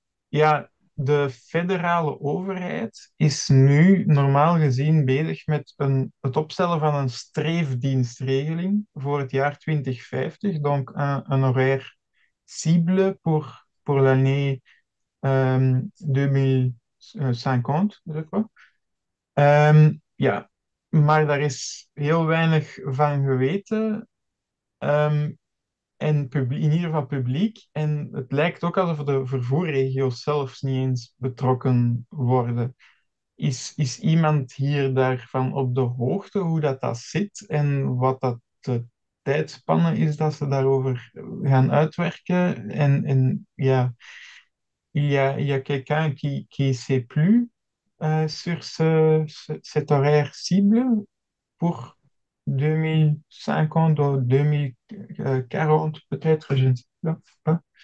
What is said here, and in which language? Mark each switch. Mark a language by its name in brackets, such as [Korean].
[Dutch] Ja, de federale overheid is nu normaal gezien bezig met het opstellen van een streefdienstregeling voor het jaar 2050. [French] Donc un horaire cible pour l'année 2050, je crois. [Dutch] Ja, maar daar is heel weinig van geweten. Ehm, en in ieder geval publiek. En het lijkt ook alsof de vervoerregio's zelfs niet eens betrokken worden. Is iemand hier daarvan op de hoogte hoe dat zit en wat dat de tijdspanne is dat ze daarover gaan uitwerken? [French] En ja, il y a quelqu'un qui sait plus sur cet horaire cible pour 2050 ou 2040 peut-être, je ne sais pas.